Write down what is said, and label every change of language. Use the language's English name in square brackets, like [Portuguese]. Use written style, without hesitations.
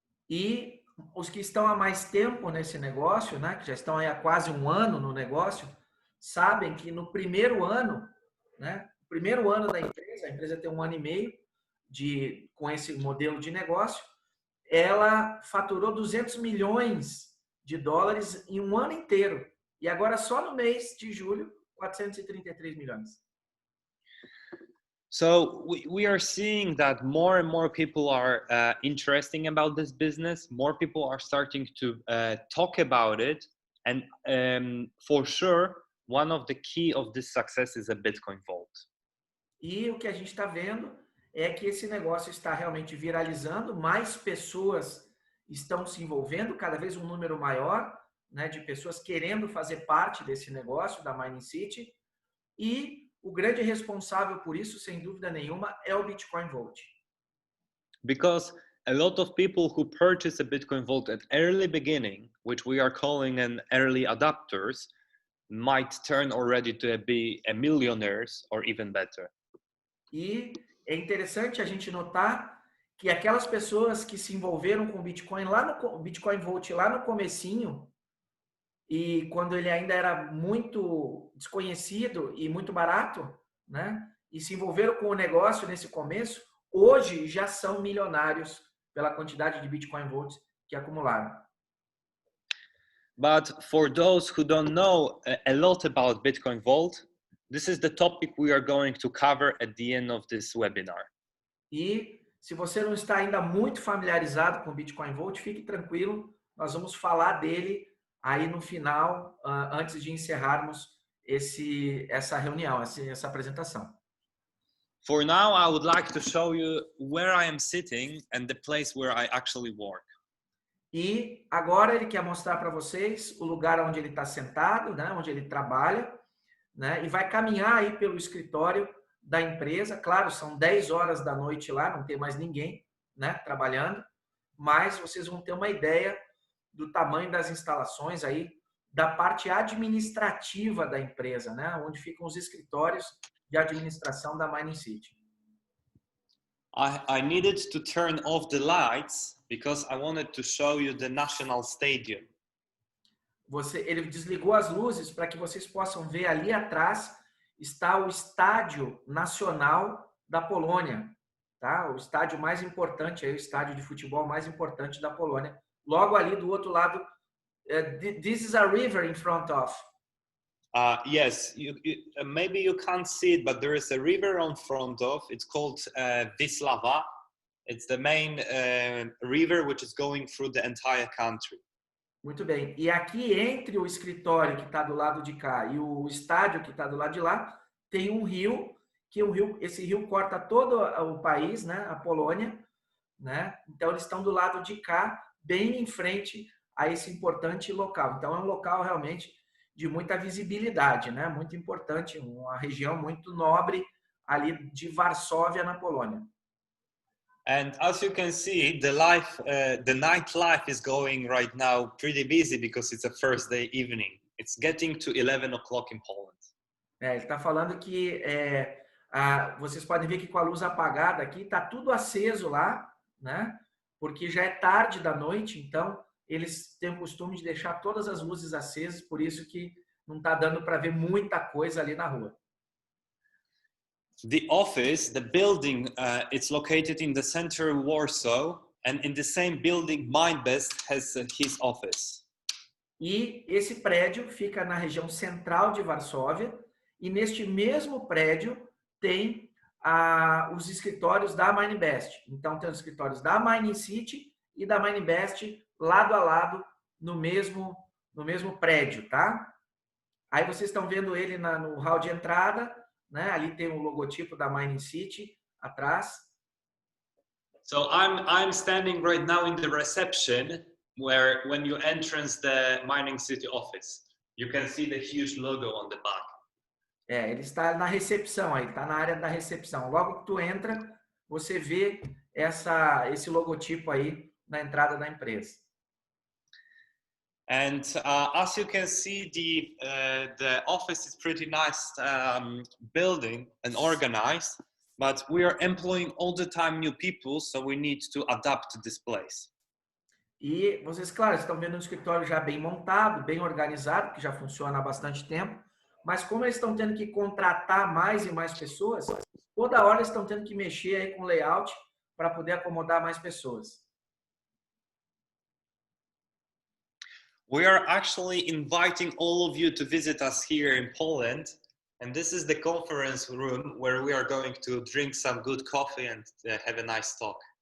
[Portuguese] E os que estão há mais tempo nesse negócio, né, que já estão aí há quase um ano no negócio, sabem que no primeiro ano, né, primeiro ano da empresa, a empresa tem 1 ano e meio com esse modelo de negócio, ela faturou 200 milhões de dólares em um ano inteiro. E agora, só no mês de julho, 433 milhões. [English] So we are seeing that more and more people are interested about this business. More people are starting to talk about it. And for sure, one of the key of this success is a Bitcoin Vault. [Portuguese] E o que a gente está vendo é que esse negócio está realmente viralizando, mais pessoas estão se envolvendo, cada vez um número maior, né, de pessoas querendo fazer parte desse negócio da MiningCity, e o grande responsável por isso, sem dúvida nenhuma, é o Bitcoin Vault. [English] Because a lot of people who purchase a Bitcoin Vault at early beginning, which we are calling an early adopters, might turn already to be a millionaires or even better. [Portuguese] E é interessante a gente notar que aquelas pessoas que se envolveram com o Bitcoin Bitcoin Vault lá no comecinho, e quando ele ainda era muito desconhecido e muito barato, né? E se envolveram com o negócio nesse começo, hoje já são milionários pela quantidade de Bitcoin Vaults que acumularam. [English] But for those who don't know a lot about Bitcoin Vault, this is the topic we are going to cover at the end of this webinar. [Portuguese] E se você não está ainda muito familiarizado com o Bitcoin Vault, fique tranquilo, nós vamos falar dele aí no final, antes de encerrarmos essa reunião, essa apresentação. [English] For now, I would like to show you where I am sitting and the place where I actually work. [Portuguese] E agora ele quer mostrar para vocês o lugar onde ele está sentado, né, onde ele trabalha, né, e vai caminhar aí pelo escritório da empresa. Claro, são 10 horas da noite lá, não tem mais ninguém, né, trabalhando, mas vocês vão ter uma ideia do tamanho das instalações aí, da parte administrativa da empresa, né, onde ficam os escritórios de administração da MiningCity. [English] I needed to turn off the lights because I wanted to show you the National Stadium. [Portuguese] Ele desligou as luzes para que vocês possam ver ali atrás está o Estádio Nacional da Polônia, tá? O estádio mais importante, aí, o estádio de futebol mais importante da Polônia. Logo ali do outro lado, [English] this is a river in front of. Yes, maybe you can't see it, but there is a river in front of. It's called Wisława. It's the main river which is going through the entire country. [Portuguese] Muito bem. E aqui entre o escritório que está do lado de cá e o estádio que está do lado de lá, tem um rio, esse rio corta todo o país, né, a Polônia, né? Então eles estão do lado de cá, bem em frente a esse importante local. Então é um local realmente de muita visibilidade, né? Muito importante, uma região muito nobre ali de Varsóvia, na Polônia. [English] And as you can see, the nightlife is going right now pretty busy because it's a Thursday evening. It's getting to 11 o'clock in Poland. [Portuguese] Ele está falando que vocês podem ver que com a luz apagada aqui, está tudo aceso lá, né? Porque já é tarde da noite, então eles têm o costume de deixar todas as luzes acesas, por isso que não está dando para ver muita coisa ali na rua. [English] The office, the building, it's located in the center of Warsaw, and in the same building, Mindbest has his office. [Portuguese] E esse prédio fica na região central de Varsóvia, e neste mesmo prédio tem os escritórios da MiningBest. Então tem os escritórios da MiningCity e da MiningBest lado a lado no mesmo prédio, tá? Aí vocês estão vendo ele no hall de entrada, né? Ali tem o logotipo da MiningCity atrás. [English] So I'm standing right now in the reception, where when you enter the MiningCity office, you can see the huge logo on the back. [Portuguese] Ele está na recepção aí, está na área da recepção. Logo que tu entra, você vê esse logotipo aí na entrada da empresa. [English] And as you can see, the office is pretty nice building and organized, but we are employing all the time new people, so we need to adapt to this place. [Portuguese] E vocês, claro, estão vendo um escritório já bem montado, bem organizado, que já funciona há bastante tempo, mas como eles estão tendo que contratar mais e mais pessoas, toda hora eles estão tendo que mexer aí com o layout para poder acomodar mais pessoas. [English] We are actually inviting all of you to visit us here in Poland, and this is the conference room where we are going to drink some good coffee and have a nice talk.